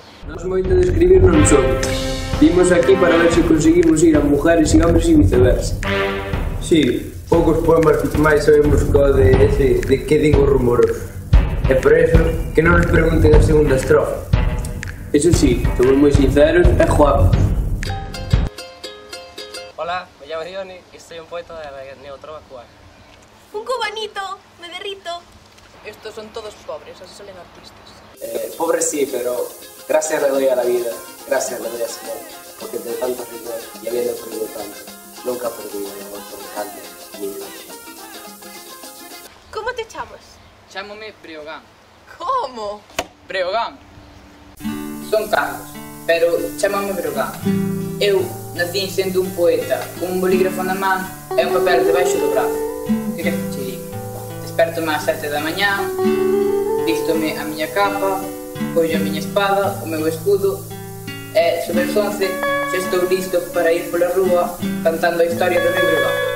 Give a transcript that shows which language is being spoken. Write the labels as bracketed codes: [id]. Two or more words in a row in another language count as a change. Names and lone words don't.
[gl] Nós moito de escribir non somos. Vimos aquí para ver se conseguimos ir a mujeres e hombres e viceversa. Sí, poucos poemas máis sabemos co de que digo rumoroso. E por eso, que non nos pregunten a segunda estrofa. Eso sí, somos moi sinceros e guapos. [es] Hola, me llamo Dione e soy un poeta de la neotrova cubana. Un cubanito, me derrito. Estos son todos pobres, así salen artistas. Pobre sí, pero gracias le doy a la vida, gracias le doy a Simón, porque de tantos ritmos y habiendo perdido tanto, nunca he perdido el amor por el canto ni el canto. [gl] Como te chamas? Chámome Breogán. Como? Breogán. Son Carlos, pero chámame Breogán. Eu nací sendo un poeta, con un bolígrafo na man e un papel debaixo do brazo. Que queres que che diga? Despertome ás 7 da mañá, vístome a miña capa, collo a miña espada, o meu escudo, e sobre as 11 xa estou listo para ir pola rúa cantando a historia do Río Breogán.